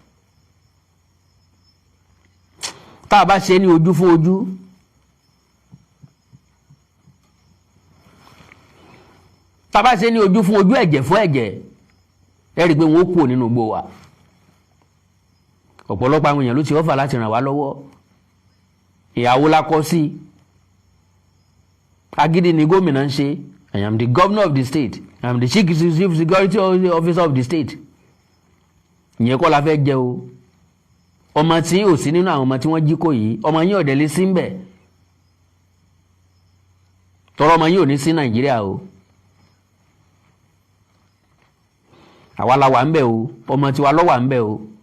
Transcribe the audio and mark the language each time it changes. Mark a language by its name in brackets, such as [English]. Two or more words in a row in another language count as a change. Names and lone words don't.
[Yoruba] tá a bá ṣe ní ojú fún ojú tá a bá ṣe ní ojú fún ojú ẹ̀jẹ̀ fún ẹ̀jẹ̀ ẹ rí i pé wọn ó kúrò nínú igbó wa. ọ̀pọ̀lọpọ̀ àwọn èèyàn ló ti ọ́fà láti ràn wá lọ́wọ́ ìyàwó la kọ́ sí agídí ni gómìnà ń ṣe [English] I am the governor of the state I am the chief security officer of the state [Yoruba] ìyẹn kọ́ la fẹ́ jẹ o ọmọ tí ò sí nínú àwọn ọmọ tí wọ́n jí kó yìí ọmọ yín ọ̀dẹ̀ lé sí ń bẹ̀ tọrọ ọmọ yín ò ní sí Nàìjíríà o àwa la wà ń bẹ̀ o ọmọ tiwa ló wà ń bẹ̀ o.